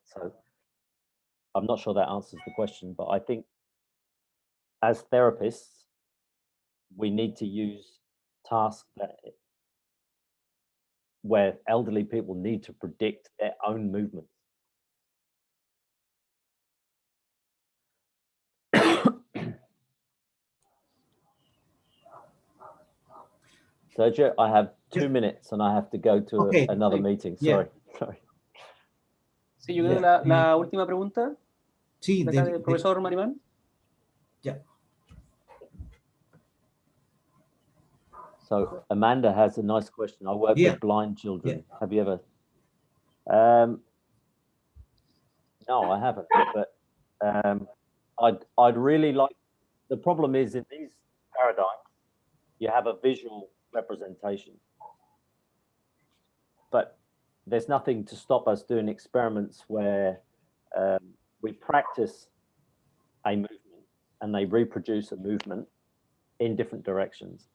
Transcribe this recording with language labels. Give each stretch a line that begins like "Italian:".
English: So I'm not sure that answers the question, but I think as therapists, we need to use tasks where elderly people need to predict their own movements. Sergio, I have 2 minutes and I have to go to another meeting. Sorry. Sorry.
Spanish: Sí, yo creo que la última pregunta del profesor Marimán.
English: Yeah. So Amanda has a nice question. I work with blind children. Yeah. Have you ever? No, I haven't. But I'd really like. The problem is in these paradigms, you have a visual representation, but there's nothing to stop us doing experiments where we practice a movement and they reproduce a movement in different directions.